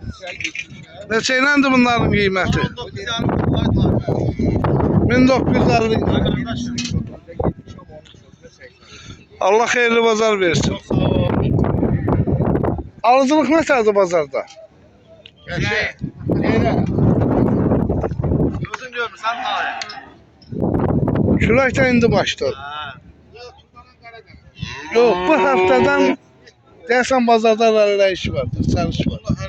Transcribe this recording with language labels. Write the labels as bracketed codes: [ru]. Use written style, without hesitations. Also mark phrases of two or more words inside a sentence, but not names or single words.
[tr] Ne şeylendi bunların kıymeti? 1950. Allah hayırlı pazar versin. Alıcılık ne tarzı pazarda? Neyle? [az] Gözün görmüsən daha. Külək də indi başladı. Yok bu haftadan deyəsən bazarda rəllə işi var, satış var.